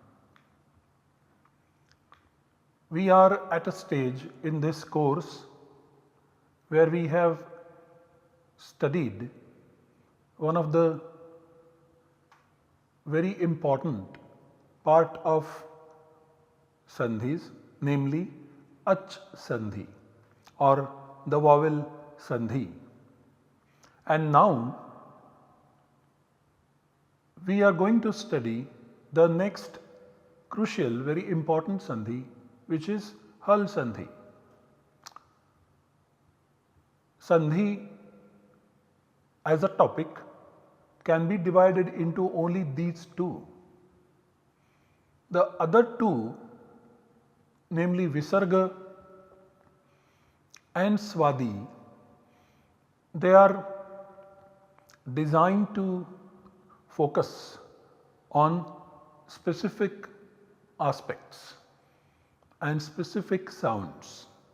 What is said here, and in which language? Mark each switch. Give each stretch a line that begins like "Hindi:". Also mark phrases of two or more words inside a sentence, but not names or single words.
English: We are at a stage in this course where we have studied one of the very important part of sandhis, namely
Sanskrit: ach sandhi
English: or the vowel sandhi. And now we are going to study the next crucial, very important sandhi, which is
Sanskrit: hal sandhi.
English: Sandhi as a topic can be divided into only these two. The other two, namely visarga and swadi, they are designed to focus on specific aspects and specific sounds.